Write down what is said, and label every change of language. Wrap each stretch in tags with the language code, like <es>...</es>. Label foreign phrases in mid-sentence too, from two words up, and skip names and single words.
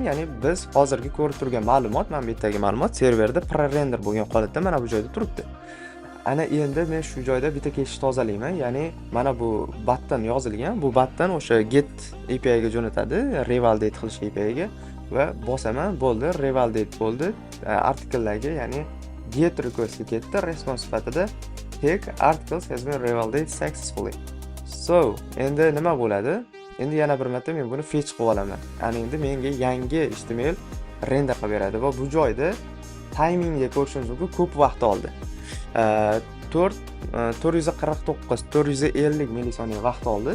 <uz>Ya'ni biz hozirgi ko'rib turgan ma'lumot, mana bu yerdagi ma'lumot serverda pre-render bo'lgan holatda mana bu joyda turibdi. Ana endi men shu joyda bitta kechish tozalayman. Ya'ni mana bu button yozilgan. Bu button o'sha</uz> <en>get API</en> <uz>ga jo'natadi, revalidate qilish API ga va bosaman, bo'ldi, revalidate bo'ldi. Artikellarga, ya'ni</uz> <en>get request</en> <uz>ketdi, response sifatida</uz> <en>tag articles has been revalidated successfully.</en> <uz>So, endi nima bo'ladi? Endi yana bir marta men buni fetch qilib olaman. Ana endi menga yangi</uz> <en>HTML render</en> <uz>qilib beradi va bu joyda timingga ko'rishingiz mumkin, ko'p vaqt oldi. 449-450 millisoniya vaqt oldi.</uz>